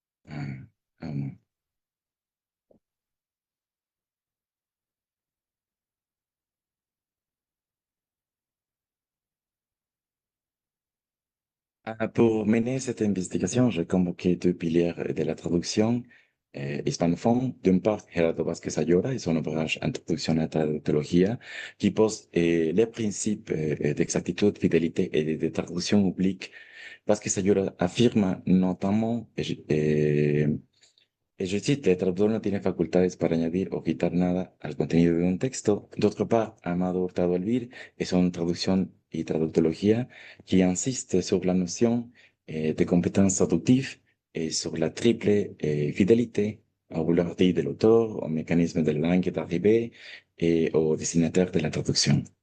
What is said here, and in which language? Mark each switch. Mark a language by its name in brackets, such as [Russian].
[French] Euh, euh, pour mener cette investigation, j'ai convoqué deux piliers de la traduction hispanophone. D'une part, Gerardo Vázquez Ayora et son ouvrage Introduction à la traductologia, qui pose les principes d'exactitude, fidélité et de traduction oblique. [Spanish] Vázquez Ayora [French] affirme notamment, je cite, [Spanish] el traductor no tiene facultades para añadir o quitar nada al contenido de un texto. [French] D'autre part, Amado Hurtado Elvir es una traducción y traductología que insiste sur la notion de compétence traductive et sur la triple fidélité au vouloir dire de l'auteur, au mécanisme de la langue d'arrivée et au destinataire de la traduction.